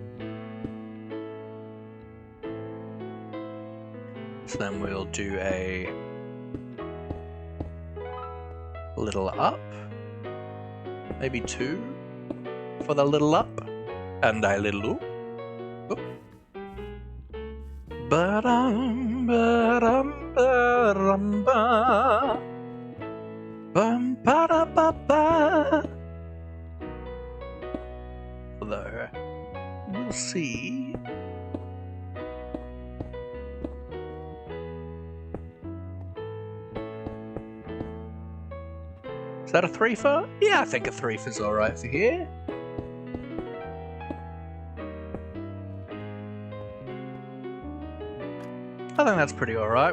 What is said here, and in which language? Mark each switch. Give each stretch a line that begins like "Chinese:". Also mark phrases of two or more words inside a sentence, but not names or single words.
English: So then we'll do a little up. Maybe 2 for the little up. And a little oop. Oop. Ba-dum, ba-dum, ba-dum, ba. Bum, ba-da-ba-ba. Although, we'll see. Is that a 3-fer? Yeah, I think a 3-fer's alright for here. I think that's pretty alright.